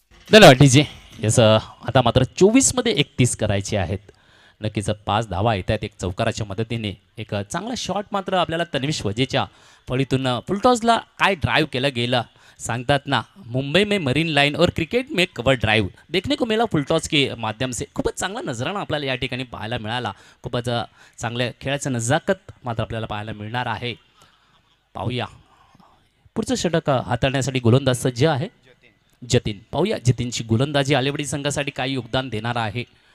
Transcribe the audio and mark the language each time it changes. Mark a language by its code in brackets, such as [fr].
[mr] धन्यवाद DJ. Yes आता मात्र 24मध्ये 31 करायचे आहेत. नक्कीच 5 धावा येत आहेत एक चौकाराच्या मदतीने. एक चांगला शॉट मात्र आपल्याला तन्विश वजेच्या फळीतून फुलटॉसला काय ड्राइव केलं गेलं. सांगतात ना, [hi] मुंबई में मरीन लाइन और क्रिकेट में कवर ड्राइव देखने को मिला फुलटॉस के माध्यम से. [mr] खूपच चांगला नजराणा आपल्याला या ठिकाणी पाहायला मिळाला. खूपच चांगल्या खेळाचं नजाकत मात्र आपल्याला पाहायला मिळणार आहे. पाहूया पुढचं षटक हाताळण्यासाठी गोलंदाज सज्ज आहे जतीन. पाहूया जतीनची गोलंदाजी आलेवडी संघासाठी काय योगदान देणार आहे.